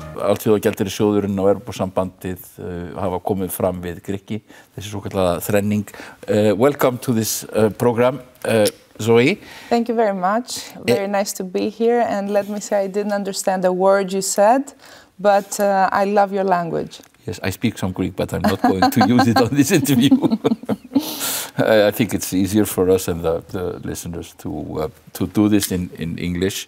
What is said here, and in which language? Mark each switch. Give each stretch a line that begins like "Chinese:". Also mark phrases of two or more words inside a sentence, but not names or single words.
Icelandic: Alþjóðagjaldeyrissjóðurinn og Evrópusambandið hafa komið fram við Grikki, þessi svokallaða þrenning.
English: Welcome to this program, Zoe. Thank you very much. Very nice to be here. And let me say I didn't understand a word you said, but I love your language. Yes, I speak some Greek, but I'm not going to use it on this interview. I think it's easier for us and the listeners to do this in English.